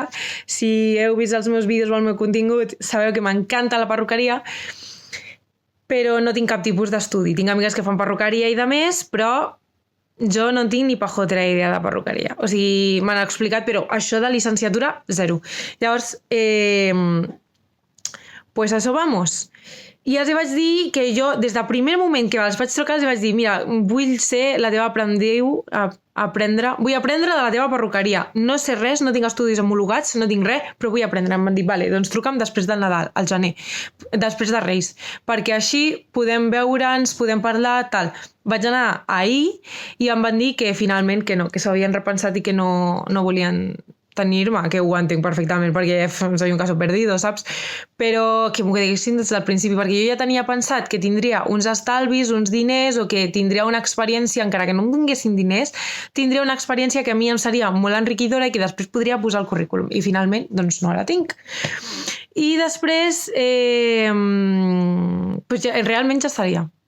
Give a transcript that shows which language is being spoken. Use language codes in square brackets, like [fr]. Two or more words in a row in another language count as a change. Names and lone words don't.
[ca] Si heu vist els meus vídeos o el meu contingut, sabeu que m'encanta la perruqueria, però no tinc cap tipus d'estudi. Tinc amigues que fan perruqueria i de més, però jo no tinc ni pajotera idea de perruqueria. O sigui, m'han explicat, però això de licenciatura, 0. Llavors, [es] pues a eso vamos. [ca] I els vaig dir que jo, des del primer moment que els vaig trucar, els vaig dir, mira, vull ser la teva aprendiu, vull aprendre de la teva perruqueria. No sé res, no tinc estudis homologats, no tinc res, però vull aprendre. Em van dir, vale, doncs truca'm després del Nadal, al gener, després de Reis, perquè així podem veure'ns, podem parlar, tal. Vaig anar ahir i em van dir que finalment que no, que s'ho havien repensat i que no volien tenir-me, que ho entenc perfectament perquè [es] soy un caso perdido, [ca] saps? Però que m'ho diguessin des del principi, perquè jo ja tenia pensat que tindria uns estalvis, uns diners, o que tindria una experiència, encara que no em donguessin diners, tindria una experiència que a mi em seria molt enriquidora i que després podria posar al currículum. I finalment, doncs no la tinc. I després, pues ja, realment ja estaria.